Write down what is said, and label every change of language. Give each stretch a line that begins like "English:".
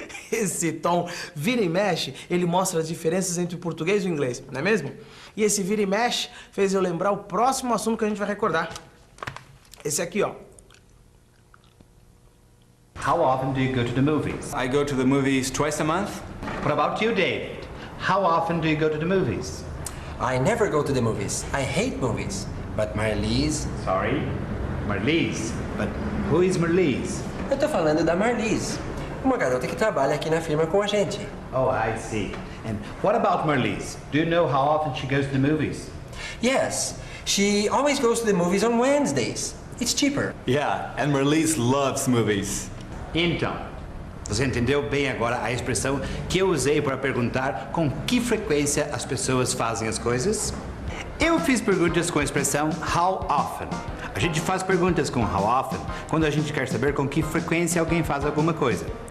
Portuguese: Esse tom vira e mexe, ele mostra as diferenças entre o português e o inglês, não é mesmo? E esse vira e mexe fez eu lembrar o próximo assunto que a gente vai recordar. Esse aqui, ó.
English: How often do you go to the movies? I go to the movies twice a month. What about you, David? How often do you go to the movies? I never go to the movies. I hate movies. But Marlise... Sorry? Marlise? But who is Marlise?
Portuguese: Eu tô falando da Marlise, uma garota que trabalha aqui na firma com a gente.
English: Oh, I see. And what about Marlise? Do you know how often she goes to the movies? Yes, she always goes to the movies on Wednesdays. It's cheaper. Yeah, and Marlise loves movies.
Portuguese: Então, você entendeu bem agora a expressão que eu usei para perguntar com que frequência as pessoas fazem as coisas? Eu fiz perguntas com a expressão how often. A gente faz perguntas com how often quando a gente quer saber com que frequência alguém faz alguma coisa.